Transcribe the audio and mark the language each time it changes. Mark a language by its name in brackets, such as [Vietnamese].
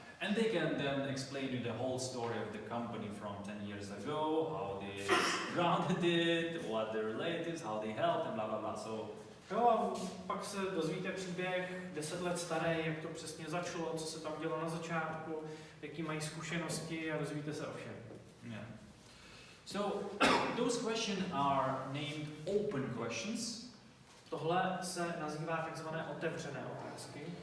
[English] And they can then explain you the whole story of the company from 10 years ago, how they grounded it, what their relatives, how they helped, and blah blah blah. So, [Czech] jo, a pak se dozvíte příběh 10 let starý, jak to přesně začalo, co se tam dělo na začátku, jaký mají zkušenosti a dozvíte se o všem. yeah. [English] So those questions are named open questions. [Czech] Tohle se nazývá takzvané otevřené otázky.